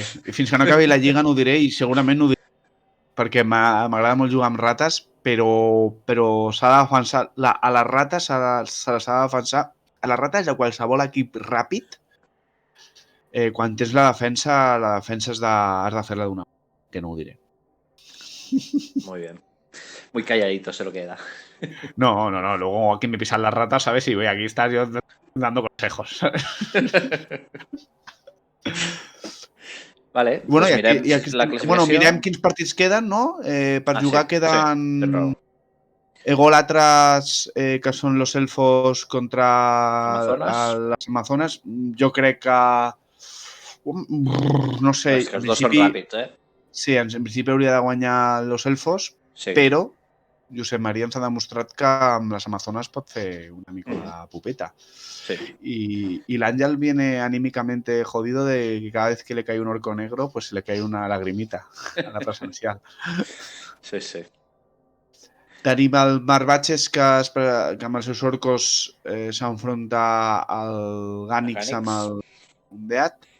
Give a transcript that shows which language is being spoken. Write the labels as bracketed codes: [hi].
[ca] Fins que no acabi la lliga no ho diré, i segurament no ho diré, perquè m'agrada molt jugar amb rates, però s'ha de defensar. A les rates se les ha de defensar. A les rates de qualsevol equip ràpid, quan tens la defensa has de fer-la d'una manera, que no ho diré. [es] Muy bien. Muy calladito se lo queda. No. Luego aquí me pisan las ratas, ¿sabes? Y voy aquí estás yo dando consejos. Vale, bueno, [ca] doncs mirem la classificació. Mirem quins partits queden, no? Per jugar queden egòlatres, que són los elfos contra les Amazones. Jo crec que... No sé. És que els dos són ràpids, Sí, en principi hauria de guanyar los elfos, però Josep Maria ens ha demostrat que amb les Amazones pot fer una mica de pupeta. Sí. [es] Y l'Àngel viene anímicamente jodido de que cada vez que le cae un orco negro, pues le cae una lagrimita a la presencial. Sí. [ca] Tenim el Marbatxes, que amb els seus orcos s'enfronta al Gànix amb el Undead.